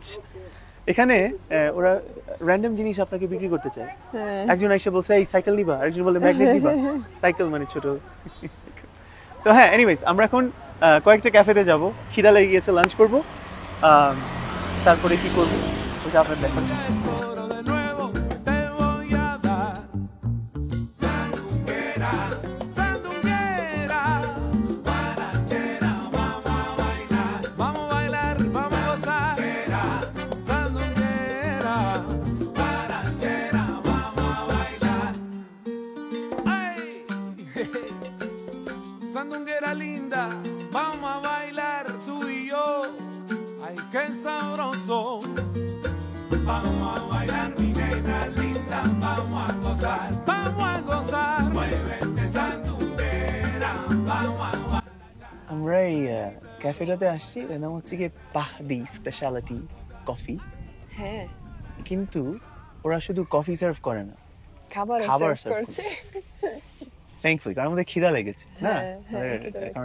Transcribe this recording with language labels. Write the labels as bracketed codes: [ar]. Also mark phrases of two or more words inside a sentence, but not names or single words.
[bn] এখানে ওরা র্যান্ডম জিনিস আপনাকে বিক্রি করতে চায়। একজন এসে বলছে এই সাইকেল নিবা, আরেকজন বলে ম্যাগনেট নিবা। সাইকেল মানে ছোট। তো হ্যাঁ এনিওয়েজ আমরা এখন কয়েকটা ক্যাফেতে যাব, খিদা লেগে গিয়েছে, লাঞ্চ করব, তারপরে কি করব ওটা আপনার দেখান। [es] Coro de nuevo te voy a dar. Sandunguera, sandunguera, guarachera, vamos a bailar. Vamos a bailar, vamos a gozar. Sandunguera, guarachera, vamos a bailar. ¡Ay! Sandunguera linda, vamos a bailar tú y yo. ¡Ay, qué sabroso! Vamos a bailar, mi nena linda, vamos a gozar, vamos a gozar. Muévete sandunguera, vamos a bailar. [bn] আমরা এই ক্যাফেটাতে আসছি, এর নাম হচ্ছে গিয়ে পাহাদি স্পেশালিটি কফি। হ্যাঁ, কিন্তু ওরা শুধু কফি সার্ভ করে না, খাবার খাবার সার্ভ serve করছে। থ্যাঙ্কফুলি, কারণ আমাদের খিদা লেগেছে না, হ্যাঁ, খিদা কারণ